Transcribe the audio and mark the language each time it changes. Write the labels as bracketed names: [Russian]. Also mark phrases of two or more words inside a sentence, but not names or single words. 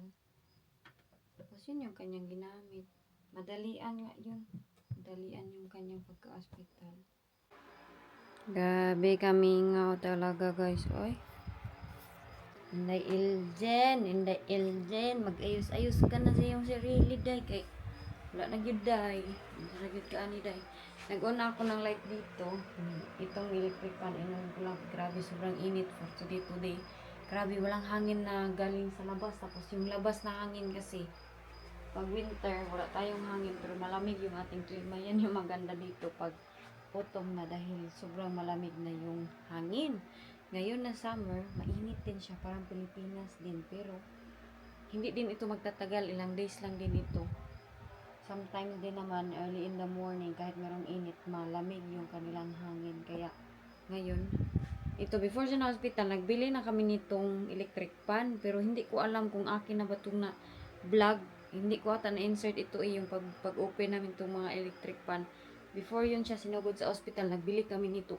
[Filipino] Tapos yun yung kanyang ginamit. Madalian nga yun. Madalian yung kanyang pagka-hospital. Gabi kami nga talaga guys. Oy. Inday Iljen. Mag-ayos-ayos ka na sa iyong sarili day. [Cebuano] Kay wala na gyud day. Wala na gyud ka ani day. [Filipino] Nag-on ako ng light dito. Itong [English] electric fan. [Filipino] Ko lang. Grabe sobrang init [English] for today. [Filipino] Grabe, walang hangin na galing sa labas. Tapos yung labas na hangin kasi, pag winter, wala tayong hangin. Pero malamig yung ating klima. Yan yung maganda dito pag autumn na dahil sobrang malamig na yung hangin. Ngayon na summer, mainit din siya. Parang Pilipinas din. Pero, hindi din ito magtatagal. Ilang days lang din ito. Sometimes din naman, [English] early in the morning, [Filipino] kahit merong init, malamig yung kanilang hangin. Kaya, ngayon, ito, before siya na hospital, nagbili na kami nitong [English] electric fan. [Filipino] Pero hindi ko alam kung akin na ba itong na vlog. Hindi ko ata na-insert ito yung pag-open namin itong mga [English] electric fan. [Filipino] Before yun siya sinugod sa hospital, nagbili kami nito.